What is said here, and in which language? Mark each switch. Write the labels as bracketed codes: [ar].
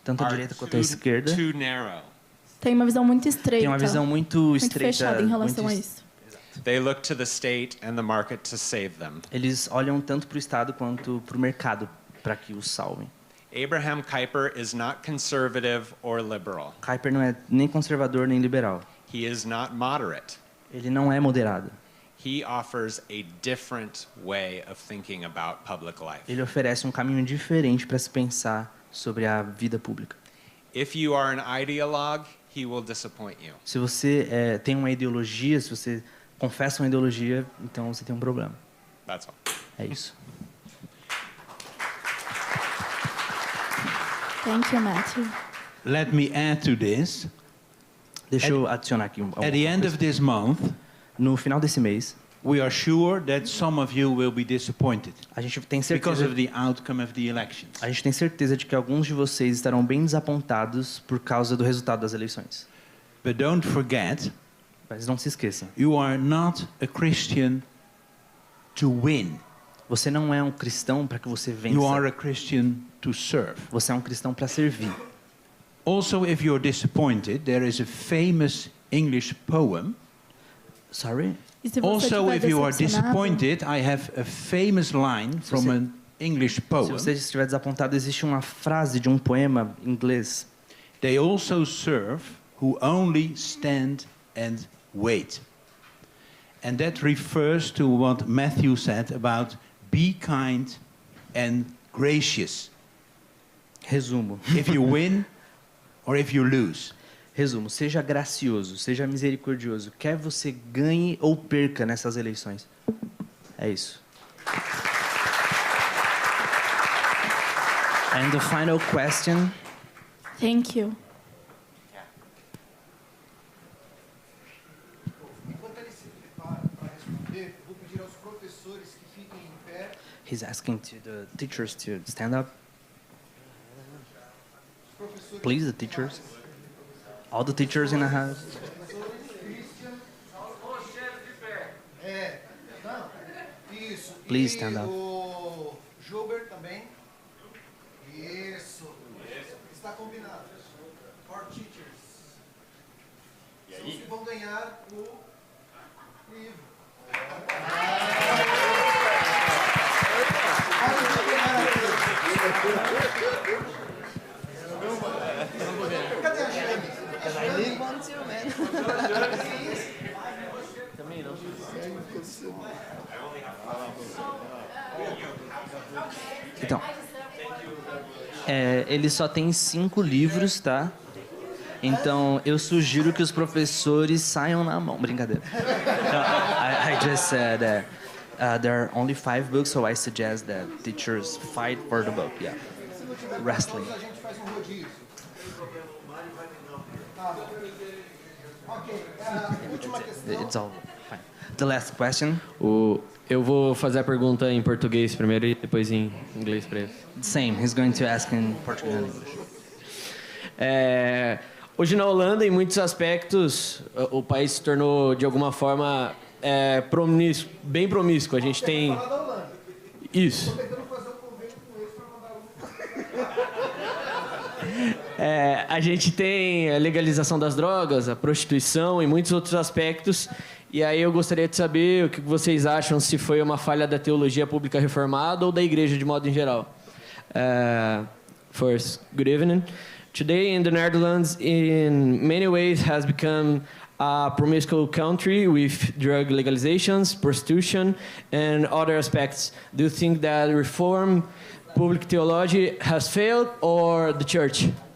[pt] tanto a direita quanto a esquerda [en] too narrow. [pt] Tem uma visão muito estreita. Tem uma visão muito estreita, fechada em relação a isso. [en] They look to the state and the market to save them. [pt] Eles olham tanto para o Estado quanto para o mercado para que os salvem. [en] Abraham Kuyper is not conservative or liberal. [pt] Kuyper não é nem conservador nem liberal. [en] He is not moderate. [pt] Ele não é moderado. [en] He offers a different way of thinking about public life. [pt] Ele oferece um caminho diferente para se pensar sobre a vida pública. [en] If you are an ideologue, he will disappoint you. [pt] Se você tem uma ideologia, se você confessa uma ideologia, então você tem um problema. [en] That's all. [pt] É isso. [en] Thank you, Matthew. Let me add to this. [pt] Deixa eu adicionar aqui [en] At the end of this month, [pt] no final desse mês, [en] we are sure that some of you will be disappointed. [pt] A gente tem certeza [en] because of the outcome of the elections. [pt] A gente tem certeza de que alguns de vocês estarão bem desapontados por causa do resultado das eleições. [en] But don't forget, [pt] mas não se esqueçam. [en] You are not a Christian to win. [pt] Você não é um cristão para que você vença. [en] You are a Christian to serve. [pt] Você é um cristão para servir. [en] Also, if you're disappointed, there is a famous English poem. Sorry? Also, if you are disappointed, I have a famous line from an English poem. [pt] Se você estiver desapontado, existe uma frase de um poema inglês. [en] They also serve who only stand and wait. And that refers to what Matthew said about be kind and gracious. [pt] Resumo. [en] If you win or if you lose. [pt] Resumo, seja gracioso, seja misericordioso, quer você ganhe ou perca nessas eleições. É isso. [en] And the final question. Thank you. [pt] Enquanto ele se prepara para responder, vou pedir aos professores que fiquem em pé. [en] He's asking to the teachers to stand up. Please, the teachers. All the teachers in the house. Please stand up. [pt] Gilbert também. Isso. Está combinado. [en] For teachers. [pt] São os que vão ganhar o livro. Cadê a Jane? [en] I need one too, man. [pt] Então, ele só tem 5 livros, tá? Então, eu sugiro que os professores saiam na mão. Brincadeira. [en] No, I just said there are only 5 books, so I suggest that teachers fight for the book. Yeah, wrestling. It's all fine. The last question. [pt] Eu vou fazer a pergunta em português primeiro e depois em inglês para ele. [en] Same. He's going to ask in Portuguese and English. [pt] Hoje na Holanda, em muitos aspectos, o país se tornou de alguma forma bem promíscuo. A gente tem isso. A gente tem a legalização das drogas, a prostituição e muitos outros aspectos. E aí eu gostaria de saber o que vocês acham, se foi uma falha da teologia pública reformada ou da igreja de modo em geral. [en] First, good evening. Today in the Netherlands, in many ways, has become a promiscuous country with drug legalizations, prostitution, and other aspects. Do you think that reform public theology has failed or the church?